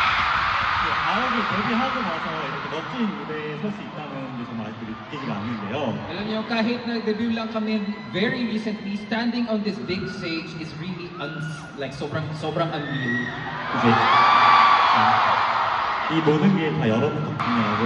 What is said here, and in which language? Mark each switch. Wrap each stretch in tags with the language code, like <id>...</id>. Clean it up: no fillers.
<ko>아홉이 데뷔하고 나서 이렇게 멋진 무대에 설 수 있다는 게 정말 아직도 믿기지가 않는데요.</ko> <tl>Alam niyo, kahit nag-debut lang kami</tl> <en>very recently, standing on this big stage is really like</en> <tl>sobrang unreal.</tl> <ko>이제 이 모든 게 다 여러분 덕분이라고.</ko>